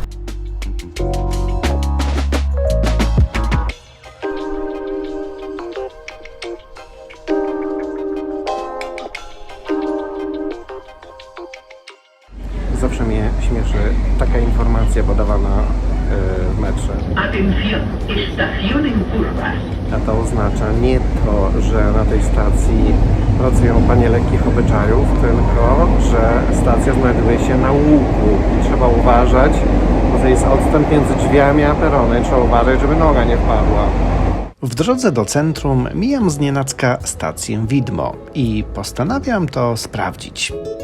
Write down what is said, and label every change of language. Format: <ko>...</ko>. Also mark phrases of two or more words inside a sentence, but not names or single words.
<pl>Zawsze mnie śmieszy taka informacja podawana w metrze.</pl> <es>Atención, estación en curvas.</es> <pl>A to oznacza nie to, że na tej stacji pracują panie lekkich obyczajów, tylko że stacja znajduje się na łuku i trzeba uważać, bo to jest odstęp między drzwiami a peronem. Trzeba uważać, żeby noga nie wpadła. W drodze do centrum mijam znienacka stację Widmo i postanawiam to sprawdzić.</pl>